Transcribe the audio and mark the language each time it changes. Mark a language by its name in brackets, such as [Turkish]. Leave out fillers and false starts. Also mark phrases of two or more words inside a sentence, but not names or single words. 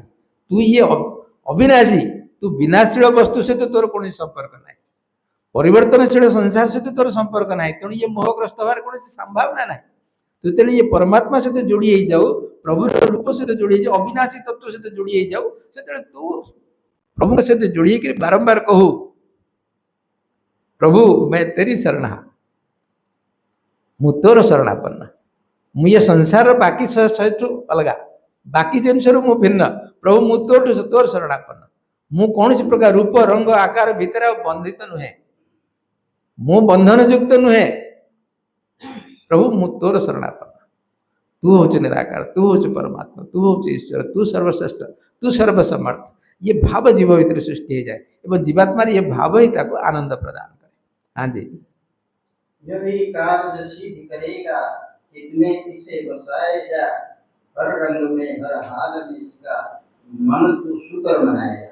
[Odia] ତୁ ଇଏ ଅବିନାଶୀ, ତୁ ବିନାଶୀଳ ବସ୍ତୁ ସହିତ ତୋର କୌଣସି ସମ୍ପର୍କ ନାହିଁ, ପରିବର୍ତ୍ତନଶୀଳ ସଂସାର ସହିତ ତୋର ସମ୍ପର୍କ ନାହିଁ। ତେଣୁ ଇଏ ମୋହଗ୍ରସ୍ତ ହେବାର କୌଣସି ସମ୍ଭାବନା ନାହିଁ। ତୁ ଯେତେବେଳେ ଇଏ ପରମାତ୍ମା ସହିତ ଯୋଡ଼ି ହେଇଯାଉ, ପ୍ରଭୁର ରୂପ ସହିତ ଯୋଡ଼ି ହେଇଯାଉ, ଅବିନାଶୀ ତତ୍ତ୍ୱ ସହିତ ଯୋଡ଼ି ହେଇଯାଉ, ସେତେବେଳେ ତୁ ପ୍ରଭୁଙ୍କ ସହିତ ଯୋଡ଼ି ହେଇକରି ବାରମ୍ବାର କହୁ ପ୍ରଭୁ [Hindi] मैं तेरी शरणा, [Odia] ମୁଁ ତୋର ଶରଣାପନ୍ନ, ମୁଁ ଏ ସଂସାରର ବାକି ସହିତ ଅଲଗା, ବାକି ଜିନିଷରୁ ମୁଁ ଭିନ୍ନ। ପ୍ରଭୁ ମୁଁ ତୋର ଶରଣାପନ୍ନ, ମୁଁ କୌଣସି ପ୍ରକାର ରୂପ ରଙ୍ଗ ଆକାର ଭିତରେ ଆଉ ବନ୍ଧିତ ନୁହେଁ, ମୁଁ ବନ୍ଧନ ଯୁକ୍ତ ନୁହେଁ। ପ୍ରଭୁ ମୁଁ ତୋର ଶରଣାପନ୍ନ, ତୁ ହଉଛୁ ନିରାକାର, ତୁ ହଉଛୁ ପରମାତ୍ମା, ତୁ ହଉଛୁ ଈଶ୍ୱର, ତୁ ସର୍ବଶ୍ରେଷ୍ଠ, ତୁ ସର୍ବସମର୍ଥ। [Hindi] ये भाव जीव भीतर सृष्टि हो जाए और जीवात्मा ये भाव ही ताको आनंद प्रदान करे। हाँ जी, यही कार्य सिद्ध करेगा इसमें इसे बसाए जा, हर रंग में हर हाल में इसका मन तू शुक्र मनाएगा।